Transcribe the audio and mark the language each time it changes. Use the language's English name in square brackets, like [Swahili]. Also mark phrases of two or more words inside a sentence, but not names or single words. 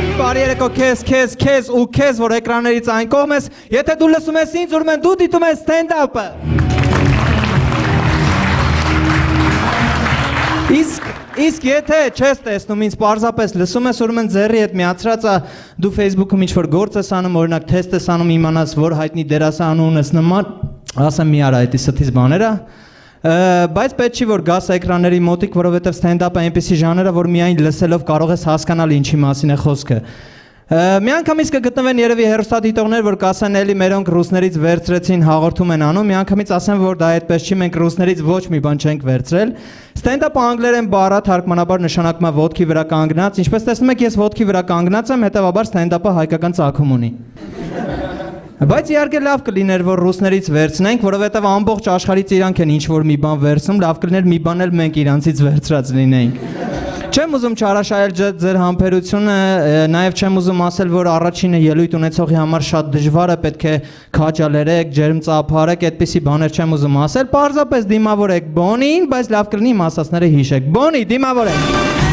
[Armenian] բարի երեկո քեզ ու քեզ, որ էկրաններից այն կողմ ես, եթե դու լսում ես ինձ, ուրեմն դու դիտում ես stand-up-ը։ Իսկ եթե չես տեսնում ինձ, պարզապես լսում ես, ուրեմն ձեռի հետ միացրած դու Facebook-ում ինչ-որ գործ ես անում, օրինակ թեստ ես անում, իմանաս, որ հայտնի դերասան ունես նման, ասեմ մի արա այդի ստից բաները, բայց պետք չի որ գաս էկրանների մոտիկ, որովհետև stand-up-ը այնպիսի ժանր է, որ միայն լսելով կարող ես հասկանալ ինչի մասին է խոսքը։ Մի անգամից կգտնվեն երևի հեռուստադիտողներ, որ կասեն էլի մերոնք ռուսներից վերցրեցին հաղորդում են անում, մի անգամից ասեմ, որ դա այդպես չի, մենք ռուսներից ոչ մի բան չենք վերցրել։ Stand-up-ը անգլերեն բառ է, թարգմանաբար նշանակում է ոտքի վրա կանգնած, ինչպես տեսնում եք, ես ոտքի վրա կանգնած եմ, հետևաբար stand-up-ը հայկական ծագում ունի։ Բայց իհարկե լավ կլիներ, որ ռուսներից վերցնենք, որովհետև ամբողջ աշխարհից իրանք են ինչ-որ մի բան վերցնում, լավ կլիներ մի բան էլ մենք իրանցից վերցրած լինեինք։ Չեմ ուզում չարաշահել ձեր համբերությունը, նաև չեմ ուզում ասել, որ առաջինը ելույթ ունեցողի համար շատ դժվար է, պետք է քաջալերեք, ջերմ ծափարեք, այդպիսի բաներ չեմ ուզում ասել, պարզապես դիմավորեք Բոնին, բայց լավ կլինի իմ ասածները հիշեք։ Բոնի, դիմավորեք։